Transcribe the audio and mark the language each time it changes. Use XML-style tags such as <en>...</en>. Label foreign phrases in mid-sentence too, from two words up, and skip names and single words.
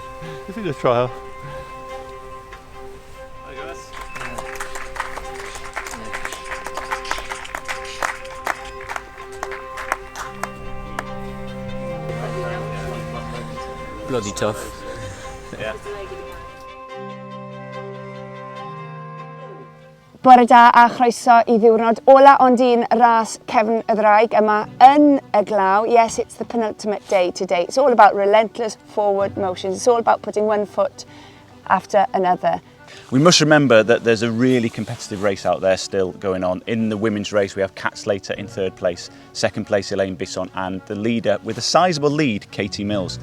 <en>It's been a trial. Hi guys. Bloody tough. Yeah.</en> <cy>Bore da a chroeso I ddiwrnod ola ond un ras cefn y ddraig yma yn y glaw.</cy> <en>Yes, it's the penultimate day today. It's all about relentless forward motions. It's all about putting one foot after another. We must remember that there's a really competitive race out there still going on. In the women's race we have Kat Slater in third place, second place Elaine Bisson, and the leader with a sizable lead, Katie Mills.</en>